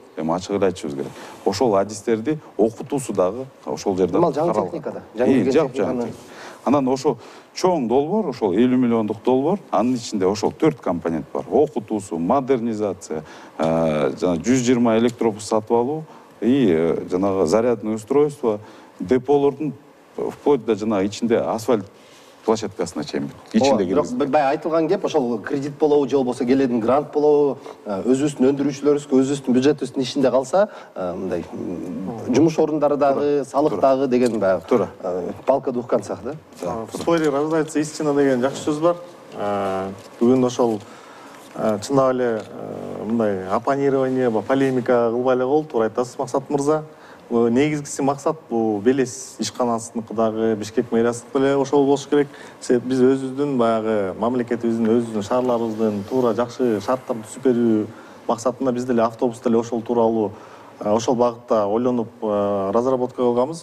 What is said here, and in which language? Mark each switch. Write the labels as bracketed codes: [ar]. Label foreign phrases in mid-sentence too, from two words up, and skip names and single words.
[ky] Эми ачык эле айтышыбыз керек. Ошол адистерди окутуусу дагы ошол жерде Нормал жаңы техникада. Жаңы жаңы. Анан ошо чоң долбоор, ошол 50 миллиондук долбоор, анын ичинде ошол 4 компонент бар. Окутуусу, модернизация, жана 120 электробус сатып алуу и жанагы [ru] зарядный устройство, [ky] деполордун [ru] вплоть до [ky] жанагы ичинде асфальт площадкасына чейин ичинде киргизип. Бай айтылган кеп ошол кредит болобу, же болбосо келетін грант болобу, өзүбүздүн өндүрүүчүлөрүбүзгө өзүбүздүн бюджетибиздин ичинде калса, мындай жумуш орундары дагы, салык дагы деген баягы Туура. [ru] палка двух концах, да? В споре рождается истина [ky] деген жакшы сөз бар. Бүгүн ошол чындап эле мындай [ru] оппонирование, полемика [ky] кылбай эле кол, туура айтасыз Максат мырза. Негизгиси максат бул Белес ишканасыныкы дагы, Бишкек мэрияныкы деле ошол болуш керек. Биз өзүбүздүн баягы мамлекетибиздин, өзүбүздүн шаарларыбыздын туура жакшы шарттарды түзүп берүү максатында биз деле автобус деле ошол тууралуу ошол багытта ойлонуп разработка кылганбыз.